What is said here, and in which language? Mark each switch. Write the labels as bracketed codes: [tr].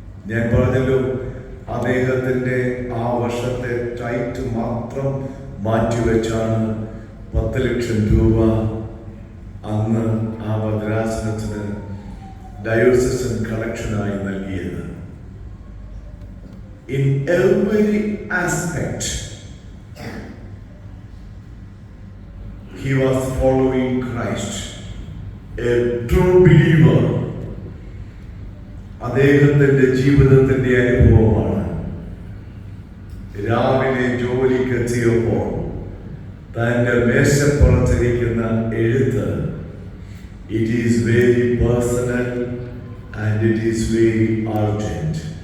[ml] ഞാൻ പറഞ്ഞല്ലോ, അദ്ദേഹത്തിന്റെ ആ വർഷത്തെ ടൈറ്റ് മാത്രം മാറ്റിവെച്ചാണ് 10 ലക്ഷം രൂപ അന്ന് ആ ഭദ്രാസനത്തിന് ഡയോസിസൻ കളക്ഷനായി നൽകിയത്. [en] In every aspect he was following Christ. A true believer [ml] അദ്ദേഹത്തിന്റെ ജീവിതത്തിന്റെ അനുഭവമാണ്. രാവിലെ ജോലിക്കെത്തിയപ്പോൾ തന്റെ മേശപ്പുറത്തിരിക്കുന്ന എഴുത്ത്, [en] it is very personal and it is very urgent.